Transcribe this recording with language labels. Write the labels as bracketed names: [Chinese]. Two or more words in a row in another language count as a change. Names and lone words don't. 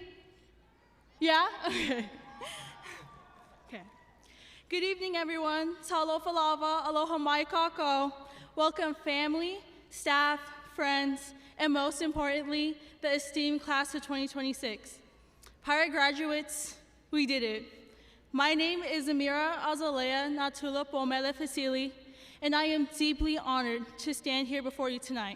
[English] Yeah? Okay. Okay. Good evening, everyone. [Samoan] Talofa lava, [Hawaiian] aloha mai kako. [English] Welcome, family, staff, friends, and most importantly, the esteemed class of 2026. Pirate graduates, we did it. My name is Amira Azalea Natula Pomele Fasili, and I am deeply honored to stand here before you tonight.